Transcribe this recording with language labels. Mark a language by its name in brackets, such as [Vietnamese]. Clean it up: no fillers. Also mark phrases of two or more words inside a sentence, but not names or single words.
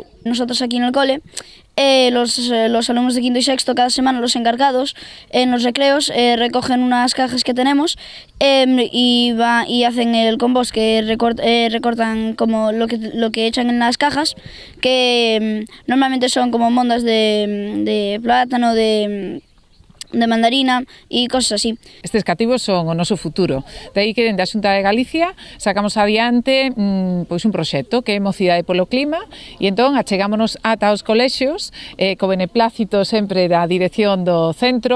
[Spanish] Nosotros aquí en el cole, los alumnos de quinto y sexto, cada semana los encargados en los recreos recogen unas cajas que tenemos y hacen el compost, que recortan como lo que echan en las cajas, que normalmente son como mondas de plátano, de mandarina e cosas así. [Galician] Estes cativos son o noso futuro. De aí que dende a Xunta de Galicia sacamos adiante un proxecto que é Mocidade polo Clima e entón achegámonos ata os colexios co beneplácito sempre da dirección do centro.